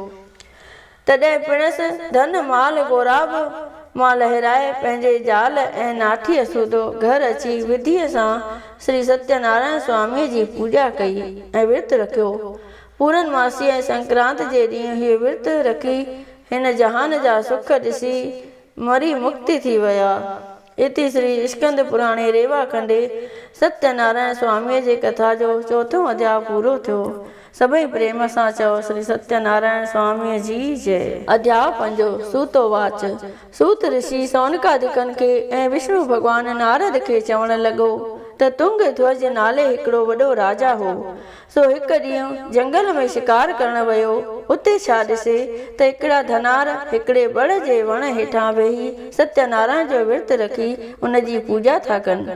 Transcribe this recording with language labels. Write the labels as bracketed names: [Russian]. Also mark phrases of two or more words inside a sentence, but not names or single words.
[Sindhi] तॾहिं पिणसि धन माल गोराब मां लहिराए पंहिंजे ज़ाल ऐं नाठीअ सूधो घर अची विधीअ सां श्री सत्यनारायण स्वामीअ जी पूजा कई ऐं विर्त रखियो। पूरनमासी ऐं संक्रांत जे ॾींहुं हीअ विर्त रखी हिन जहान जा सुख ॾिसी मरी मुक्ति थी विया। इति श्री स्कंद पुराणे रेवा खंडे सत्यनारायण स्वामीअ जे कथा जो 4थों अध्याय पूरो थियो। सभई प्रेम सां चओ श्री सत्यनारायण स्वामीअ जी जय। अध्याय 5 सूतोवाच। सूत ऋषि सौनकादिकनि खे ऐं विष्णु भॻवान नारद खे चवण लॻो त तुंग ध्वज नाले हिकिड़ो वॾो राजा हो। सो हिकु ॾींहुं जंगल में शिकार करण वियो। उते छा ॾिसे त हिकिड़ा धनार हिकिड़े बड़ जे वण हेठां वेही सत्यनारायण जो विर्त रखी उन जी पूजा था कनि।